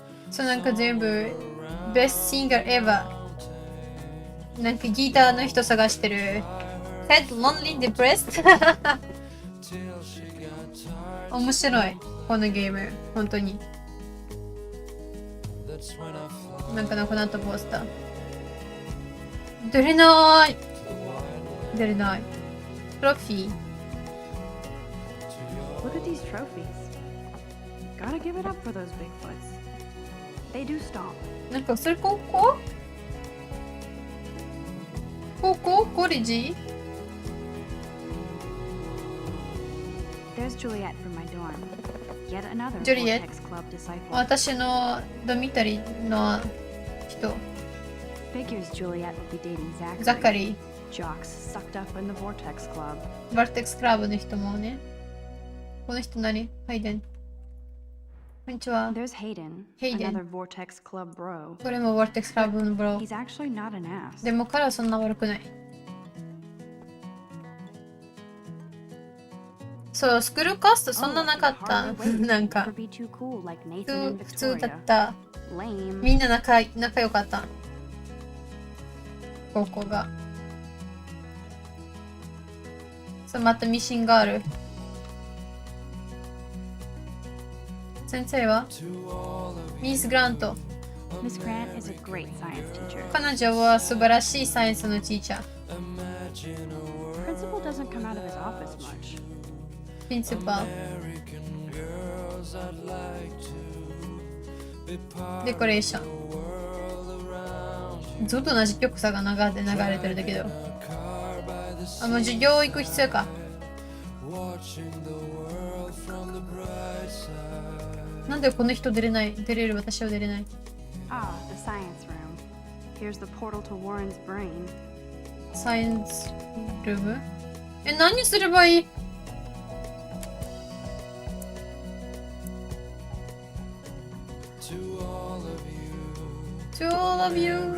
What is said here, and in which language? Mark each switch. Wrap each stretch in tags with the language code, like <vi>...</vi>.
<ja>そう、なんか全部、ベストシンガーエヴァ。なんかギターの人探してる。</ja> <en>Sad, lonely, depressed</en> <ja>面白い。このゲーム。本当に。なんかなくなったポスター。出れない。出れない。トロフィー。</ja> <en>Look at these trophies. Gotta give it up for those Bigfoots. They do stomp.</en> <ja>なんかそれ高校？高校？コレジ？</ja> <en>There's Juliet from my dorm. Yet another Juliet? Vortex Club disciple.</en> <ja>私のドミタリの人。</ja> <en>Figures Juliet would be dating Zachary.</en> <ja>ザカリー。</ja> <en>Jocks sucked up in the Vortex Club.</en> <ja>バルテックスクラブの人もね。この人何？ハイデン。こんにちは。</ja> <en>There's Hayden, Hayden. another Vortex Club bro.</en> <ja>これもバルテックスクラブのブロ。</ja> <en>He's actually not an ass.</en> <ja>でも彼はそんな悪くない。そう、スクールカーストそんななかった。なんか</ja> <en>Never be too cool like Nathan and</en> <ja>普通だ</ja> <en>Victoria.</en> <ja>った。</ja> <en>Lame.</en> <ja>みんな仲良かった。高校が。そう、またミシンがある。先生はミス・グラント。</ja> <en>Miss Grant is a great science teacher.</en> <ja>彼女は素晴らしいサイエンスのティーチャー。</ja> <en>Principal doesn't come out of his office much.</en> <ja>プリンシパル。デコレーション。ずっと同じ曲さが流れてるだけど。あ、もう授業行く必要か。なんでこの人出れる私は出れない。</ja> <en>Ah, the science room. Here's the portal to Warren's brain.</en> <ja>サイエンスルーム？何すればいい？</ja> <en>To all of you.</en>